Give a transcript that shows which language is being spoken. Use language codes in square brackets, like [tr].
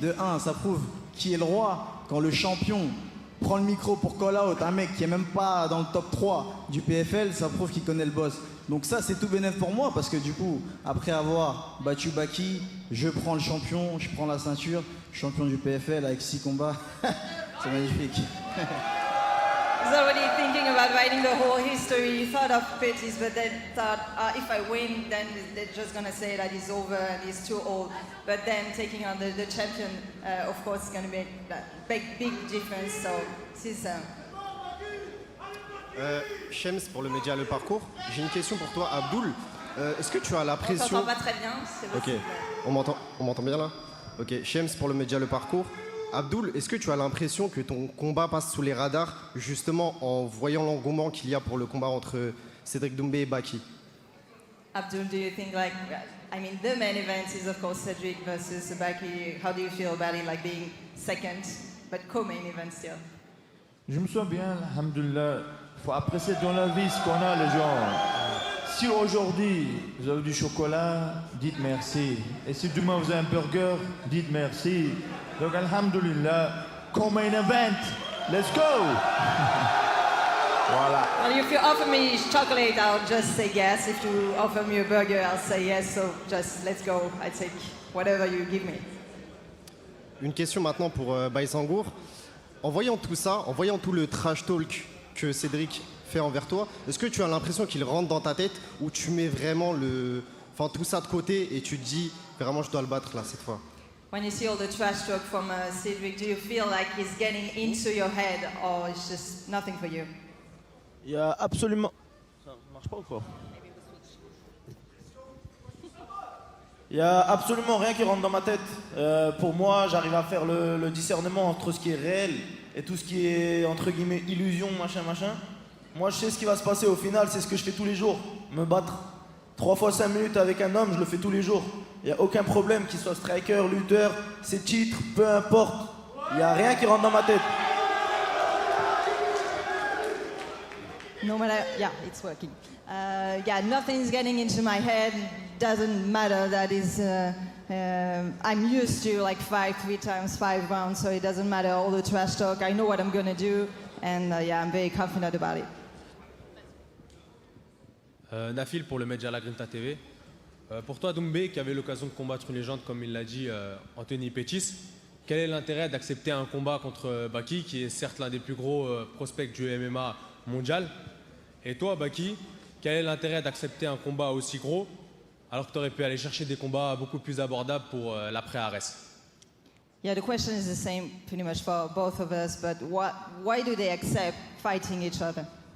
[fr] De un, ça prouve qui est le roi. Quand le champion prend le micro pour call out un mec qui est même pas dans le top 3 du PFL, ça prouve qu'il connaît le boss. Donc ça, c'est tout bénéf pour moi parce que du coup, après avoir battu Baki, je prends le champion, je prends la ceinture, champion du PFL avec 6 combats. C'est magnifique. [en] He's already thinking about writing the whole history. He thought of Pettis, but then thought, if I win, then they're just gonna say that he's over and he's too old. But then taking on the champion, of course, is gonna make that big difference. So this is. [fr] Shems, pour le média Le Parcours, j'ai une question pour toi, Abdoul. Est-ce que tu as la On pression... s'entend pas très bien, c'est Ok, possible. on m'entend bien là? Ok, Shems pour le média Le Parcours. Abdoul, est-ce que tu as l'impression que ton combat passe sous les radars, justement en voyant l'engouement qu'il y a pour le combat entre Cédric Doumbé et Baki? [en] Abdul, do you think the main event is of course Cedric versus Baki. How do you feel about it, like being second, but co-main event still? [fr] Je me sens bien, alhamdoulilah. Il faut apprécier dans la vie ce qu'on a, les gens. Si aujourd'hui vous avez du chocolat, dites merci. Et si demain vous avez un burger, dites merci. Donc alhamdoulilah, comme un event, [en] let's go. [fr] Voilà. [en] Well, if you offer me chocolate, I'll just say yes. If you offer me a burger, I'll say yes. So just let's go. I take whatever you give me. [fr] Une question maintenant pour Baïsangour. En voyant tout ça, en voyant tout le trash talk que Cédric fait envers toi, est-ce que tu as l'impression qu'il rentre dans ta tête ou tu mets vraiment tout ça de côté et tu te dis vraiment je dois le battre là cette fois? [en] When you see all the trash talk from Cedric, do you feel like he's getting into your head or it's just nothing for you? [fr] Il y a absolument... Ça marche pas ou quoi? Il y a absolument rien qui rentre dans ma tête. Pour moi, j'arrive à faire le discernement entre ce qui est réel et tout ce qui est entre guillemets illusion, machin. Moi, je sais ce qui va se passer au final, c'est ce que je fais tous les jours. Me battre 3 fois 5 minutes avec un homme, je le fais tous les jours. Il n'y a aucun problème, qu'il soit striker, lutteur, ses titres, peu importe. Il n'y a rien qui rentre dans ma tête. [en] No matter, yeah, it's working. Nothing's getting into my head. Doesn't matter that is. I'm used to like 3 times 5 rounds, so it doesn't matter all the trash talk. I know what I'm gonna do, and I'm very confident about it. [fr] Nafil pour le Media La Grinta TV. Pour toi, Doumbé, qui avait l'occasion de combattre une légende, comme il l'a dit, Anthony Pettis, quel est l'intérêt d'accepter un combat contre Baki, qui est certes l'un des plus gros prospects du MMA mondial? Et toi, Baki, quel est l'intérêt d'accepter un combat aussi gros, alors que tu aurais pu aller chercher des combats beaucoup plus abordables pour l'après-Ares? [en] Yeah, the question is the same pretty much for both of us, but why do they accept fighting each other?